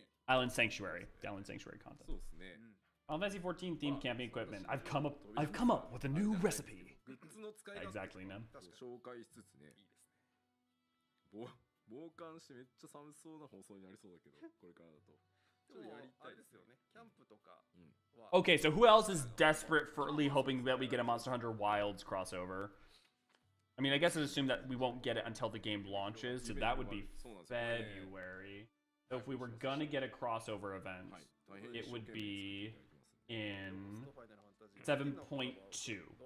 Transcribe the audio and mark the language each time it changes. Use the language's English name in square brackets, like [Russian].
[English] Island Sanctuary, the Island Sanctuary content. Final Fantasy 14 themed camping equipment. I've come up with a new recipe. Exactly, man. [Japanese] 紹介しつつね。防寒してめっちゃ寒そうな放送になりそうだけど、これからだと。ちょっとやりたいですよね。キャンプとか。 [English] Okay, so who else is desperately hoping that we get a Monster Hunter Wilds crossover? I mean, I guess I assume that we won't get it until the game launches, so that would be February. So if we were gonna get a crossover event, it would be in 7.2.